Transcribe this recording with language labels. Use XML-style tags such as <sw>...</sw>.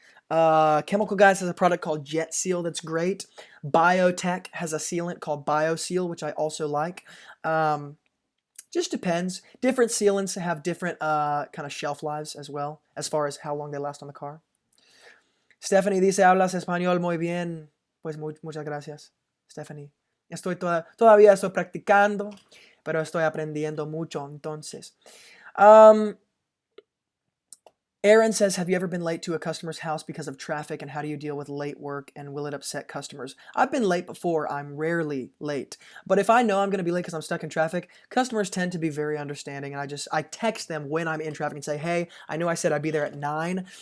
<en>Chemical Guys has a product called Jet Seal that's great. Biotech has a sealant called BioSeal, which I also like. Just depends. Different sealants have different kind of shelf lives as well, as far as how long they last on the car.</en> <es>Stephanie dice, hablas español muy bien. Pues muchas gracias, Stephanie. Todavía estoy practicando, pero estoy aprendiendo mucho, entonces.</es> <en>Aaron says, have you ever been late to a customer's house because of traffic, and how do you deal with late work, and will it upset customers? I've been late before. I'm rarely late. But if I know I'm going to be late because I'm stuck in traffic, customers tend to be very understanding, and I text them when I'm in traffic and say, hey, I know I said I'd be there at 9.</en>